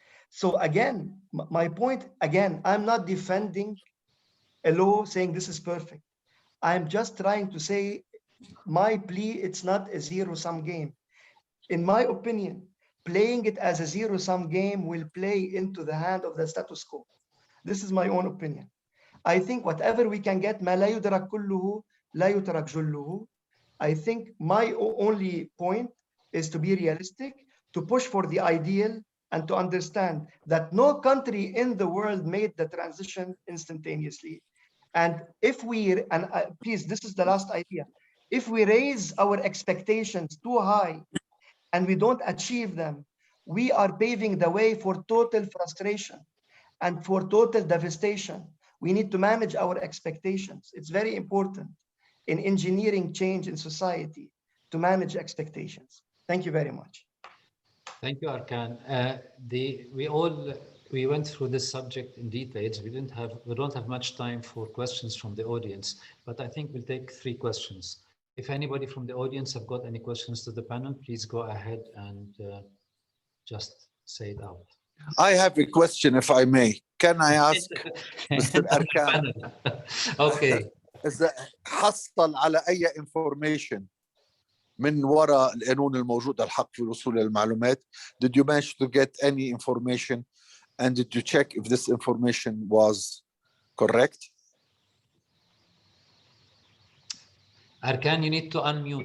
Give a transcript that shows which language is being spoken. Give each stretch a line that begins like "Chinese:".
English: So again, my point, again, I'm not defending a law saying this is perfect. I'm just trying to say my plea, it's not a zero-sum game. In my opinion, playing it as a zero-sum game will play into the hand of the status quo. This is my own opinion. I think whatever we can get,
Arabic: ما لا يدرك كله لا يترك جله.
English: I think my only point is to be realistic, to push for the ideal, and to understand that no country in the world made the transition instantaneously. And if we, and please, this is the last idea, if we raise our expectations too high and we don't achieve them, we are paving the way for total frustration and for total devastation. We need to manage our expectations. It's very important in engineering change in society to manage expectations. Thank you very much. Thank you, Arkan. We went through this subject in details. We don't have much time for questions from the audience, but I think we'll take 3 questions. If anybody from the audience have got any questions to the panel, please go ahead and just say it out. I have a question, if I may. Can I ask Mr. Arkan? Okay.
Arabic: إذا حصل على أي information من وراء القانون الموجود الحق في الوصول للمعلومات?
English: Did you manage to get any information, and did you check if this information was correct? Arkan, you need to unmute.